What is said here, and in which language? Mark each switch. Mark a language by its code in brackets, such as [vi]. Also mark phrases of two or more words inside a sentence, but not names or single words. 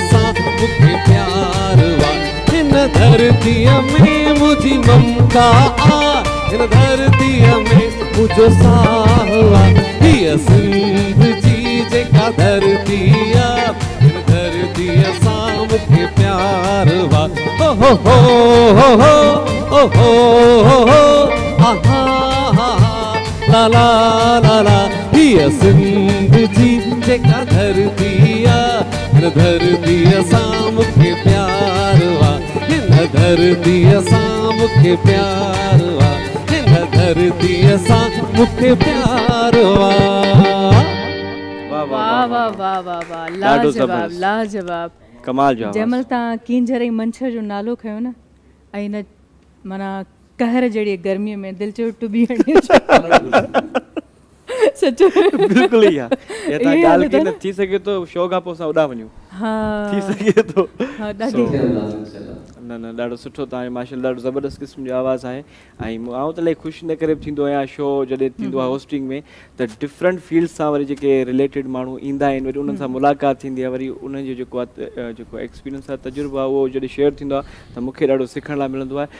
[sd] सां मूंखे प्यार वा हिन धरतीअ में मुंहिंजी ममता हिन धरतीअ में मुंहिंजो साह हीअ सिंध जी जेका धरती हिन धरतीअ सां मूंखे प्यार वा हो हो हो हो हो हो आहा ला ला ला ला हीअ सिंध जी जेका धरती आ धरती सां मूंखे प्यार वा हिन धरती सां मूंखे प्यार वा हिन धरती सां मूंखे प्यार वा। वाह वाह वाह वाह वाह लाजवाब लाजवाब कमाल जो जंहिंमहिल तव्हां किंजर ऐं मंछर जो नालो खयो न ऐं हिन माना कहर जहिड़ी गर्मीअ में दिलि चयो टुबी हणी सचो बिल्कुल ही है ये ता ॻाल्हि की न थी सके तो शो खां पोइ असां उॾा वञूं हाँ थी सके तो हाँ ॾाढी न न ॾाढो सुठो तव्हांजो माशाल्लाह ॾाढो ज़बरदस्त क़िस्म जो आवाज़ आहे ऐं आउं त इलाही ख़ुशि इन करे थींदो आहियां शो जॾहिं थींदो आहे होस्टिंग में त [en] different field [sd] सां वरी जेके रिलेटेड माण्हू ईंदा आहिनि वरी उन्हनि सां मुलाक़ात थींदी आहे वरी उन्हनि जो जेको एक्सपीरियंस आहे तजुर्बो आहे उहो जॾहिं शेयर थींदो आहे त मूंखे ॾाढो सिखण लाइ मिलंदो आहे।